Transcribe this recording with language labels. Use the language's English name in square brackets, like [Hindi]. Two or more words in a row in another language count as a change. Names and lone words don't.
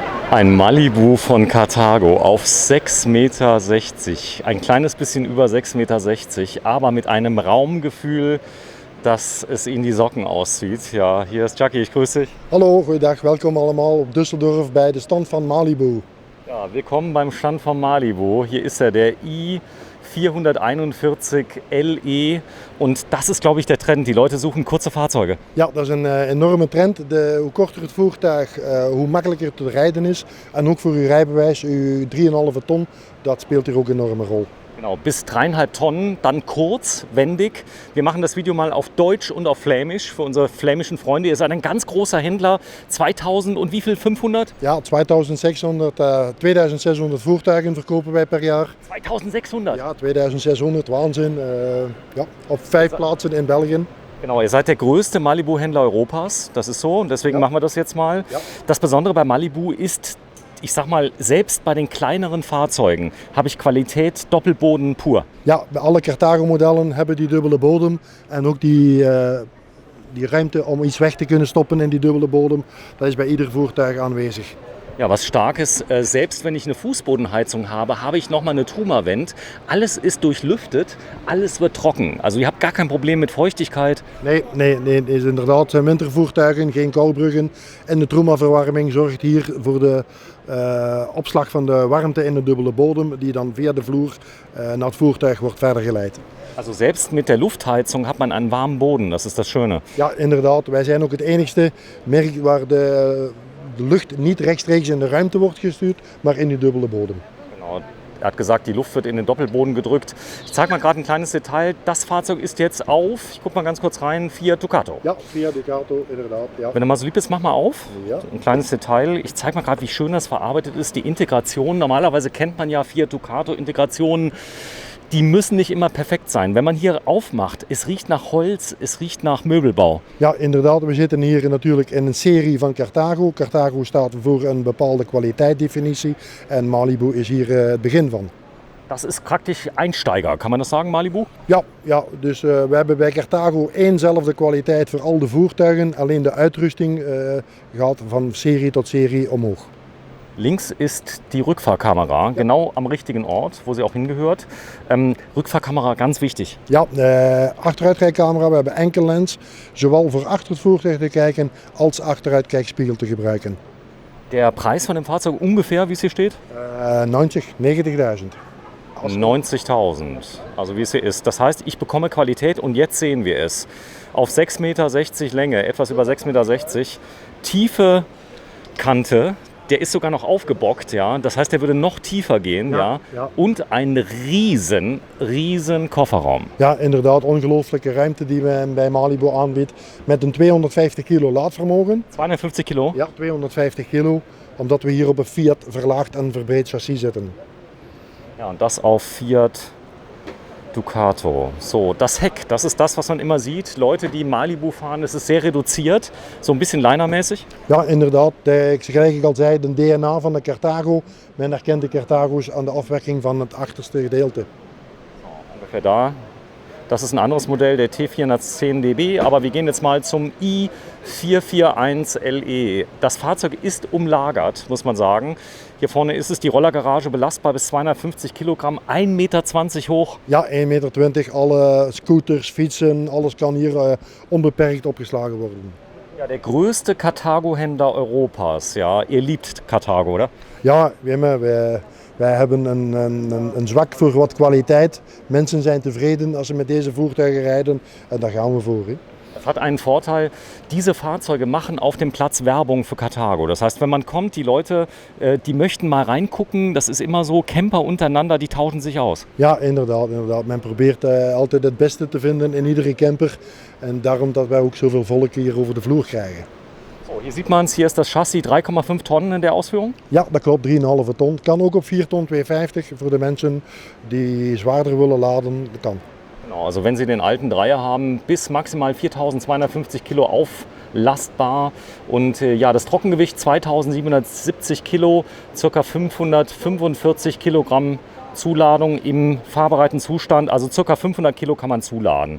[German] Ein Malibu von Karthago auf 6,60 Meter. Ein kleines bisschen über 6,60 Meter, aber mit einem Raumgefühl, dass es Ihnen die Socken auszieht. Ja, hier ist Jackie, ich grüße dich. Hallo, [Dutch] goeiedag. Welkom allemaal op Düsseldorf bij de stand van Malibu. [German] Ja, willkommen beim Stand von Malibu. Hier ist er, der i441 LE. Und das ist, glaube ich, der Trend. Die Leute suchen kurze Fahrzeuge. [Dutch] Ja, dat is een enorme trend. Hoe korter het voertuig, hoe makkelijker het te rijden is. En ook voor uw rijbewijs, uw 3,5 ton, dat speelt hier ook een enorme rol. [German] Genau, bis 3,5 Tonnen, dann kurz, wendig. Wir machen das Video mal auf Deutsch und auf Flämisch für unsere flämischen Freunde. Ihr seid ein ganz großer Händler, 2000 und wie viel, 500? [Dutch] Ja, 2600 Voertuigen verkopen wij per jaar. [German] 2600? Ja, 2600, Wahnsinn. [Dutch] Ja, op 5 plaatsen in België. [German] Genau, ihr seid der größte Malibu-Händler Europas, das ist so und deswegen machen wir das jetzt mal. Ja. Das Besondere bei Malibu ist, ich sag mal, selbst bei den kleineren Fahrzeugen habe ich Qualität Doppelboden pur. [Dutch] Ja, bij alle Karthago-modellen hebben die dubbele bodem en ook die ruimte om iets weg te kunnen stoppen in die dubbele bodem. Dat is bij ieder voertuig aanwezig. [German] Ja, was Starkes, selbst wenn ich eine Fußbodenheizung habe, habe ich nochmal eine Truma-Vent. Alles ist durchlüftet, alles wird trocken. Also ihr habt gar kein Problem mit Feuchtigkeit. [Dutch] Nee, is inderdaad wintervoertuigen, geen koolbruggen. En de Truma-verwarming zorgt hier voor de opslag van de warmte in de dubbele bodem, die dan via de vloer naar het voertuig wordt verder geleid. [German] Also selbst mit der Luftheizung hat man einen warmen Boden, das ist das Schöne. [Dutch] Ja, inderdaad. Wij zijn ook het enigste merk waar de lucht niet rechtstreeks in de ruimte wordt gestuurd, maar in die dubbele bodem. [German] Genau. Er hat gesagt, die Luft wird in den Doppelboden gedrückt. Ich zeige mal gerade ein kleines Detail. Das Fahrzeug ist jetzt auf, ich gucke mal ganz kurz rein, Fiat Ducato. [Dutch] Ja, Fiat Ducato, inderdaad. [German] Ja. Wenn du mal so lieb bist, mach mal auf. Ja. Ein kleines Detail. Ich zeige mal gerade, wie schön das verarbeitet ist. Die Integration, normalerweise kennt man ja Fiat Ducato Integrationen. Die müssen nicht immer perfekt sein. Wenn man hier aufmacht, es riecht nach Holz, es riecht nach Möbelbau. [Dutch] Ja, inderdaad. We zitten hier natuurlijk in een serie van Karthago. Karthago staat voor een bepaalde kwaliteitsdefinitie en Malibu is hier het begin van. [German] Das ist praktisch Einsteiger, kann man das sagen, Malibu? [Dutch] Ja, dus we hebben bij Karthago éénzelfde kwaliteit voor al de voertuigen. Alleen de uitrusting gaat van serie tot serie omhoog. [German] Links ist die Rückfahrkamera, genau am richtigen Ort, wo sie auch hingehört. Rückfahrkamera, ganz wichtig. [Dutch] Ja, achteruitkijkcamera, we hebben enkel lens, zowel voor achter het voertuig te kijken als achteruitkijkspiegel te gebruiken. [German] Der Preis von dem Fahrzeug ungefähr, wie es hier steht? 90.000. 90.000, also wie es hier ist. Das heißt, ich bekomme Qualität und jetzt sehen wir es. Auf 6,60 Meter Länge, etwas über 6,60 Meter, tiefe Kante. Der ist sogar noch aufgebockt, ja. Das heißt, der würde noch tiefer gehen, ja. Und ein riesen Kofferraum. [Dutch] Ja, inderdaad, ongelooflijke ruimte die men bij Malibu aanbiedt. Met een 250 kilo laadvermogen. [German] 250 kilo? [Dutch] Ja, 250 kilo. Omdat we hier op een Fiat verlaagd en verbreed chassis zitten. [German] Ja, und das auf Fiat Ducato. So, das Heck, das ist das, was man immer sieht. Leute, die Malibu fahren, es ist sehr reduziert, so ein bisschen linermäßig. [Dutch] Ja, inderdaad. Gelijk ik al zei, de DNA van de Karthago. Men herkent de Karthago's aan de afwerking van het achterste gedeelte. [German] Ungefähr da. Das ist ein anderes Modell, der T410DB, aber wir gehen jetzt mal zum i441 LE. Das Fahrzeug ist umlagert, muss man sagen. Hier vorne ist es die Rollergarage, belastbar bis 250 Kilogramm, 1,20 Meter hoch. [Dutch] Ja, 1,20 Meter. Alle scooters, fietsen, alles kan hier onbeperkt opgeslagen worden. [German] Ja, der größte Karthago-Händler Europas. Ja, ihr liebt Karthago, oder? [Dutch] Ja, wij hebben een zwak voor wat kwaliteit. Mensen zijn tevreden als ze met deze voertuigen rijden en daar gaan we voor. Hè. [German] Das hat einen Vorteil, diese Fahrzeuge machen auf dem Platz Werbung für Karthago. Das heißt, wenn man kommt, die Leute, die möchten mal reingucken, das ist immer so, Camper untereinander, die tauschen sich aus. [Dutch] Ja, inderdaad. Men probeert altijd het beste te vinden in iedere camper. En daarom dat wij ook zoveel volk hier over de vloer krijgen. [German] So, hier sieht man es, hier ist das Chassis 3,5 Tonnen in der Ausführung. [Dutch] Ja, dat klopt, 3,5 ton. Kan ook op 4 ton 250 voor de mensen die zwaarder willen laden, dat kan. [German] Genau, also wenn Sie den alten Dreier haben, bis maximal 4.250 Kilo auflastbar und ja, das Trockengewicht 2.770 Kilo, ca. 545 Kilogramm Zuladung im fahrbereiten Zustand, also ca. 500 Kilo kann man zuladen.